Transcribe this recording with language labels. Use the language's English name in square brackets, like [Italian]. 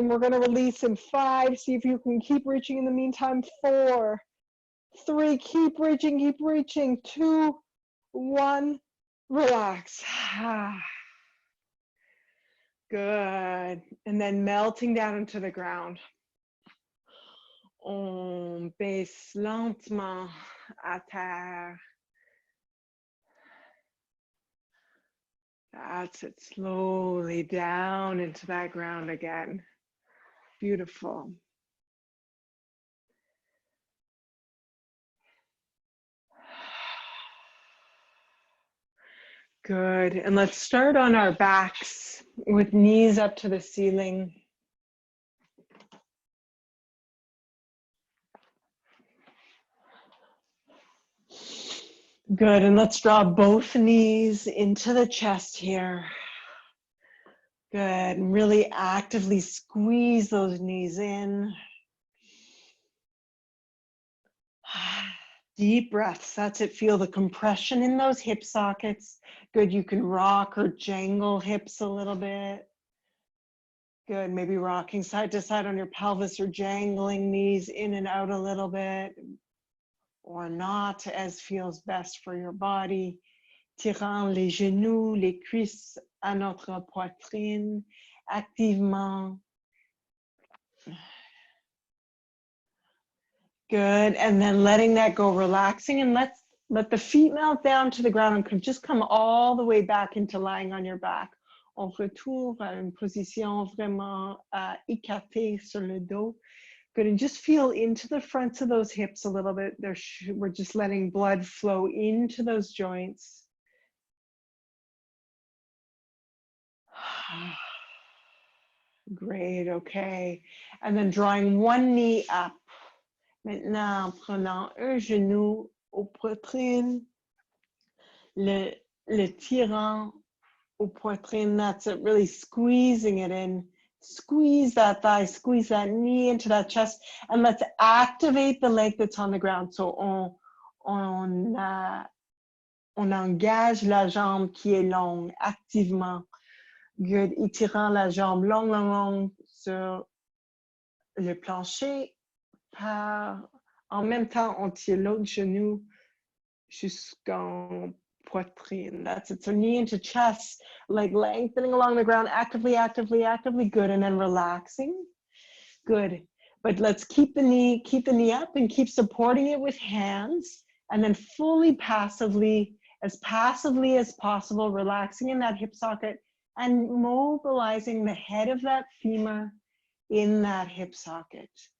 [English] And we're going to release in 5. See if you can keep reaching in the meantime. 4, 3, keep reaching. 2, 1, relax. Good. And then melting down into the ground. [French] On baisse lentement à terre. [English] That's it. Slowly down into that ground again. Beautiful. Good. And let's start on our backs with knees up to the ceiling. Good. And let's draw both knees into the chest here. Good. And really actively squeeze those knees in. Deep breaths. That's it. Feel the compression in those hip sockets. Good. You can rock or jangle hips a little bit. Good. Maybe rocking side to side on your pelvis or jangling knees in and out a little bit, or not, as feels best for your body. [French] Tirant les genoux, les cuisses à notre poitrine, activement. [English] Good. And then letting that go, relaxing, and let the feet melt down to the ground and could just come all the way back into lying on your back. [French] On retourne à une position vraiment écartée sur le dos. [English] Good. And just feel into the fronts of those hips a little bit. We're just letting blood flow into those joints. Great. Okay. And then drawing one knee up. [French] Maintenant, prenant un genou aux poitrines, le tirant aux poitrines. [English] That's it. Really squeezing it in. Squeeze that thigh, squeeze that knee into that chest, and let's activate the leg that's on the ground. [French] So on engage la jambe qui est longue, activement. [English] Good. [French] Étirant la jambe longue sur le plancher, En même temps, on tire l'autre genou jusqu'en poitrine. [English] That's it. So knee into chest, leg lengthening along the ground, actively, actively, actively. Good. And then relaxing. Good. But let's keep the knee up and keep supporting it with hands. And then fully passively as possible, relaxing in that hip socket and mobilizing the head of that femur in that hip socket.